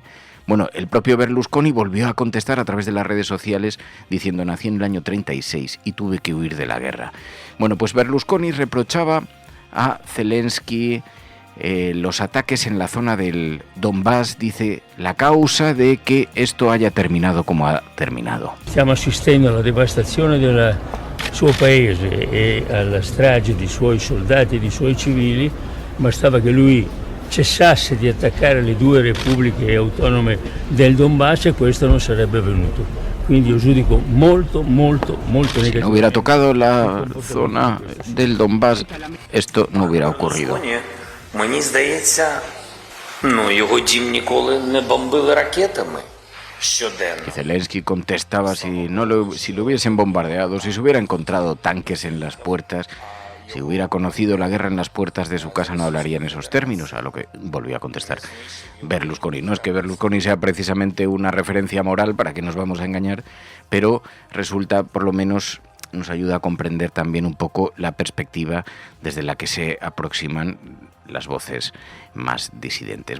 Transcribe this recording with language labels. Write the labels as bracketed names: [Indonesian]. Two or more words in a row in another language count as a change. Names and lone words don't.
[Spanish] Bueno, el propio Berlusconi volvió a contestar a través de las redes sociales diciendo: nací en el año 36 y tuve que huir de la guerra. Bueno, pues Berlusconi reprochaba a Zelensky los ataques en la zona del Donbass, dice, la causa de que esto haya terminado como ha terminado. [Italian] Stiamo assistendo alla devastazione del suo paese e alla strage di suoi soldati e di suoi civili. Bastava che lui cessasse di attaccare le due repubbliche autonome del Donbass e questo non sarebbe avvenuto. Quindi io giudico molto negativo. [Spanish] Si no hubiera tocado la zona del Donbass, esto no hubiera ocurrido. [Ukrainian] Мені здається, його дім ніколи не бомбили ракетами щоденно. [Spanish] Y Zelensky contestaba si lo hubiesen bombardeado, si se hubiera encontrado tanques en las puertas, si hubiera conocido la guerra en las puertas de su casa, no hablaría en esos términos, a lo que volvió a contestar Berlusconi. No es que Berlusconi sea precisamente una referencia moral, para que nos vamos a engañar, pero resulta, por lo menos, nos ayuda a comprender también un poco la perspectiva desde la que se aproximan las voces más disidentes.